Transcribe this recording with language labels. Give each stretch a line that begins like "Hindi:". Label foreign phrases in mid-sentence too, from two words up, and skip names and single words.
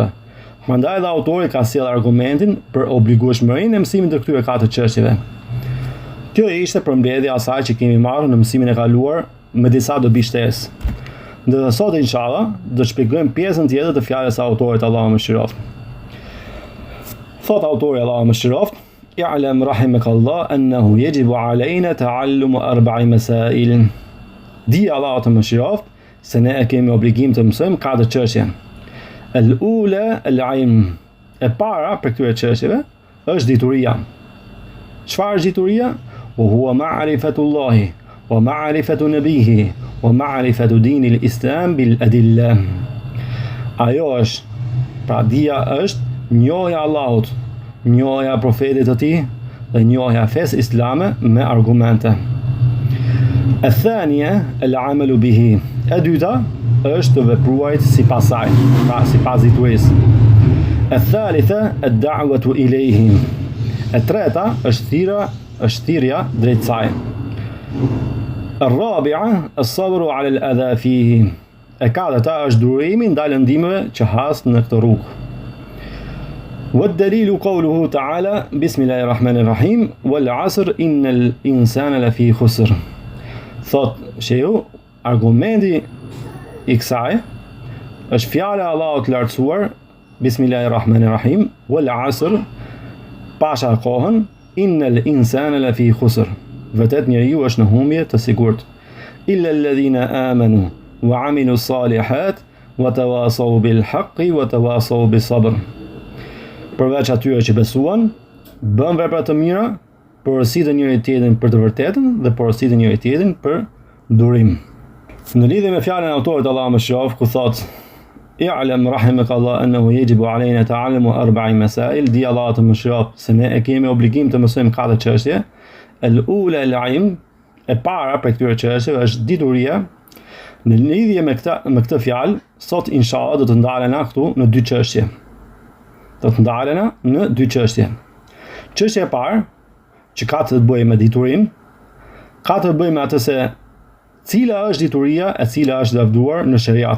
Albanian: Prandaj dhe autori ka sjellë argumentin për obligueshmërinë e mësimit të këtyre 4 çështjeve. Kjo ishte përmbledhja e asaj që kemi marrë në mësimin e kaluar me disa dobi shtesë. Ndërsa sot inshallah do të shpjegojmë pjesën tjetër të fjalës së autorit, Allahu mëshiroft. Thot autori, Allahu mëshiroft:
Arabic: "اعلم رحمك الله أنه يجب علينا تعلم 4 مسائل."
Albanian: Di Allahu të mëshiroft se ne kemi obligim të mësojmë 4 çështje.
Arabic: الأولى العلم.
Albanian: E para për këtyre çështjeve është dituria. Çfarë është dituria?
Arabic: وهو معرفة الله ومعرفة نبيه ومعرفة دين الإسلام بالأدلة.
Albanian: Ajo është, pra dia është njohja Allahut, njohja profetit të tij dhe njohja fesë islame me argumente.
Arabic: الثانية العمل به.
Albanian: E dyta është të vepruarit sipas saj, pra sipas diturisë.
Arabic: الثالثة الدعوة إليه.
Albanian: E treta është thirrja drejt saj.
Arabic: الرابعة الصبر على الأذى فيه.
Albanian: E katërta është durimi ndaj lëndimeve që has në këtë rrugë.
Arabic: والدليل قوله تعالى بسم الله الرحمن الرحيم والعصر إن الإنسان لفي خسر.
Albanian: Thot shehu, argumenti i kësaj është fjala e Allahut lartësuar
Arabic: بسم الله الرحمن الرحيم والعصر,
Albanian: pasha kohën
Arabic: إن الإنسان لفي خسر.
Albanian: Vërtet njeriu është në humbje të sigurt.
Arabic: إلا الذين آمنوا وعملوا الصالحات وتواصوا بالحق وتواصوا بالصبر.
Albanian: Përveç atyre që besuan, bën vepra të mira, porositë njëri tjetrin për të vërtetën dhe porositë njëri tjetrin për durim. Në lidhje me fjalën e autorit, Allahu mëshiroft, ku thot:
Arabic: "اعلم رحمك الله أنه يجب علينا تعلم 4 مسائل."
Albanian: Di Allahu të mëshiroft se ne kemi obligim të mësojmë 4 çështje.
Arabic: الأولى العلم,
Albanian: e para për këtyre çështjeve është dituria. Në lidhje me këtë fjalë, sot inshallah do të ndalena këtu në 2 çështje. Do të ndalena në 2 çështje. Çështja e parë, që ka të bëjë me diturinë, ka të bëjë me atë se cila është dituria e cila është lavdruar në shariat.